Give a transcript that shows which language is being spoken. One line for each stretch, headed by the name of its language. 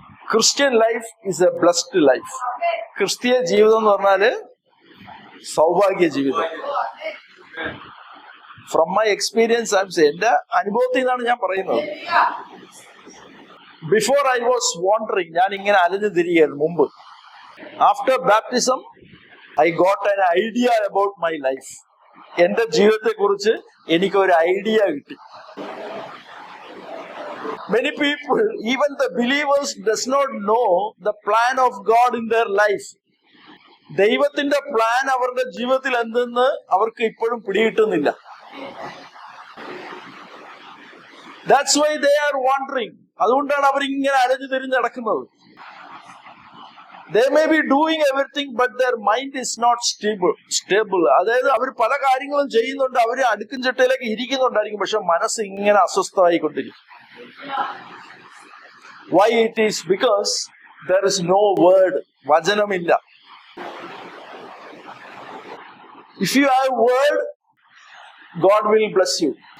English: Christian life is a blessed life.
Malayalam: ക്രിസ്തീയ ജീവിതം എന്ന് പറഞ്ഞാല് സൗഭാഗ്യ ജീവിതം.
English: From my experience, I'm saying,
Malayalam: എന്റെ അനുഭവത്തിൽ നിന്നാണ് ഞാൻ പറയുന്നത്.
English: Before I was wandering,
Malayalam: ഞാൻ ഇങ്ങനെ അലഞ്ഞു തിരികയായിരുന്നു മുമ്പ്.
English: After baptism, I got an idea about my life.
Malayalam: എന്റെ ജീവിതത്തെ കുറിച്ച് എനിക്ക് ഒരു ഐഡിയ കിട്ടി.
English: Many people, even the believers, does not know the plan of God in their life.
Malayalam: ദൈവത്തിന്റെ പ്ലാൻ അവരുടെ ജീവിതത്തിൽ എന്തെന്ന് അവർക്ക് ഇപ്പോഴും പിടികിട്ടുന്നില്ല.
English: That's why they are wandering.
Malayalam: അതുകൊണ്ടാണ് അവർ ഇങ്ങനെ അലഞ്ഞു തിരിഞ്ഞ് നടക്കുന്നത്.
English: They may be doing everything, but their mind is not stable.
Malayalam: അതായത് അവർ പല കാര്യങ്ങളും ചെയ്യുന്നുണ്ട്, അവർ അടുക്കും ചിട്ടയിലേക്ക് ഇരിക്കുന്നുണ്ടായിരിക്കും, പക്ഷെ മനസ്സ് ഇങ്ങനെ അസ്വസ്ഥമായിക്കൊണ്ടിരിക്കും.
English: Why it is? Because there is no word.
Malayalam: വചനമില്ല.
English: If you have word, God will bless you.